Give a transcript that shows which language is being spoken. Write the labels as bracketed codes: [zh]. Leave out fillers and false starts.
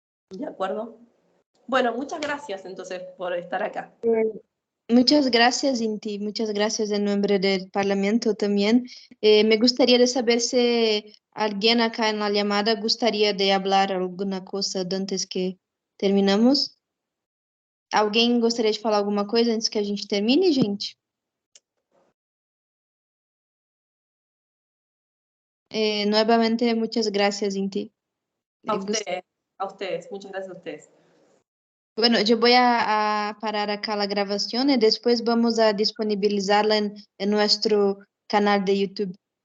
[es] ¿De acuerdo? Bueno, muchas gracias entonces por estar acá. Muchas gracias, Inti. Muchas gracias en nombre del Parlamento también. Me gustaría de saber si alguien acá en la llamada gustaría de hablar alguna cosa antes que terminamos. [pt] Alguém gostaria de falar alguma coisa antes que a gente termine, gente? [es] Nuevamente, muchas gracias, Inti. A ustedes, muchas gracias a ustedes. Bueno, yo voy a parar acá la grabación y después vamos a disponibilizarla en nuestro canal de YouTube.